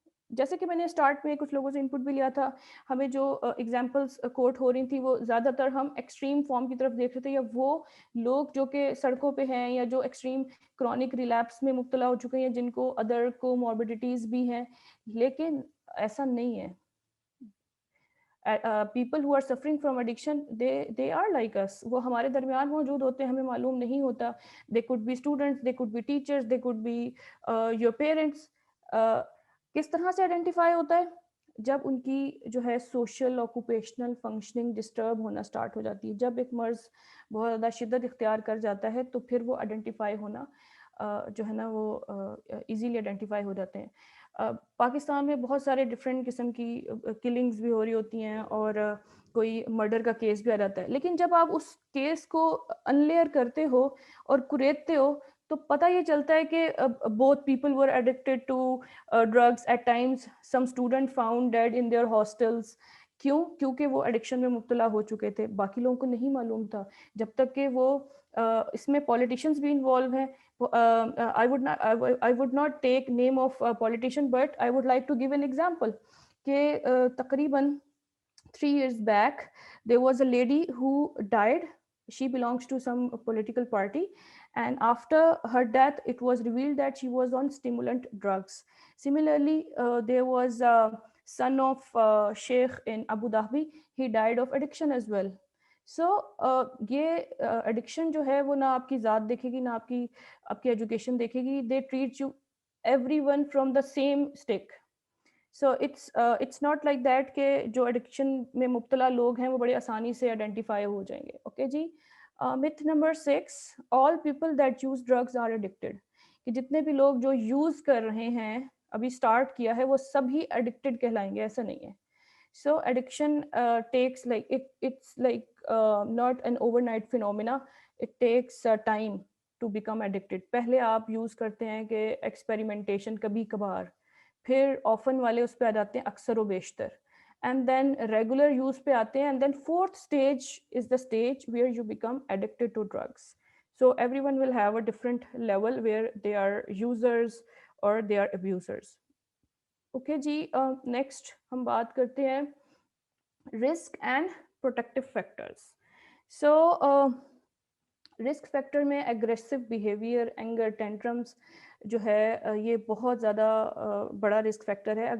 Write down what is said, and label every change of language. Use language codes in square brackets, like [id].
[ur] جیسے کہ میں نے اسٹارٹ میں کچھ لوگوں سے انپٹ بھی لیا تھا, ہمیں جو ایگزامپلس کوٹ ہو رہی تھی وہ زیادہ تر ہم ایکسٹریم فارم کی طرف دیکھ رہے تھے, یا وہ لوگ جو کہ سڑکوں پہ ہیں یا جو ایکسٹریم کرونک ریلیپس میں مبتلا ہو چکے ہیں, جن کو ادر کو موربیڈیٹیز بھی ہیں. لیکن ایسا نہیں ہے. [en] People who are suffering from addiction, they are like us. [ur] وہ ہمارے درمیان موجود ہوتے ہیں, ہمیں معلوم نہیں ہوتا. [en] They could be students, they could be teachers, they could be your parents. [ur] کس طرح سے آئیڈینٹیفائی ہوتا ہے؟ جب ان کی جو ہے سوشل آکوپیشنل فنکشننگ ڈسٹرب ہونا سٹارٹ ہو جاتی ہے. جب ایک مرض بہت زیادہ شدت اختیار کر جاتا ہے تو پھر وہ آئیڈینٹیفائی ہونا جو ہے نا وہ ایزیلی آئیڈینٹیفائی ہو جاتے ہیں. پاکستان میں بہت سارے ڈفرینٹ قسم کی کلنگز بھی ہو رہی ہوتی ہیں اور کوئی مرڈر کا کیس بھی آ جاتا ہے. لیکن جب آپ اس کیس کو انلیئر کرتے ہو اور کریدتے ہو تو پتہ یہ چلتا ہے کہ [en] both people were addicted to drugs at times. Some student found dead in their hostels. [ur] کیوں؟ کیونکہ وہ ایڈکشن میں مبتلا ہو چکے تھے. باقی لوگوں کو نہیں معلوم تھا جب تک کہ وہ اس میں پولیٹیشینس بھی انوالو ہیں. [en] I would not take name of politician, but I would like to give an example [ur] کہ تقریباً [en] 3 years back there was a lady who died. She belongs to some political party, and after her death it was revealed that she was on stimulant drugs. Similarly, there was a son of Sheikh in Abu Dhabi. He died of addiction as well. [ur] سو یہ addiction جو ہے وہ نہ آپ کی ذات دیکھے گی, نہ آپ کی ایجوکیشن دیکھے گی. [en] They treat you everyone from the same stick. So it's not like that [ur] کہ جو ایڈکشن میں مبتلا لوگ ہیں وہ بڑے آسانی سے آئیڈینٹیفائی ہو جائیں گے. Okay جی. [en] myth number 6, all people that use drugs are addicted. [ur] کہ جتنے بھی لوگ جو یوز کر رہے ہیں, ابھی اسٹارٹ کیا ہے, وہ سبھی ایڈکٹیڈ کہلائیں گے. ایسا نہیں ہے. [en] So addiction takes like it's like not an overnight phenomena. It takes time to become addicted. [ur] پہلے آپ یوز کرتے ہیں کہ ایکسپیریمنٹیشن کبھی کبھار, پھر آفن والے اس پہ آ جاتے ہیں اکثر و بیشتر, [en] And then regular use پہ آتے ہیں, and then fourth stage is the stage where you become addicted to drugs. So everyone will have a different level where they are users or they are abusers. [ur] Okay جی. Next ہم بات کرتے ہیں [en] Risk and protective factors. [ur] So risk factor میں aggressive behaviour, anger, tantrums جو ہے یہ بہت زیادہ بڑا رسک فیکٹر ہے.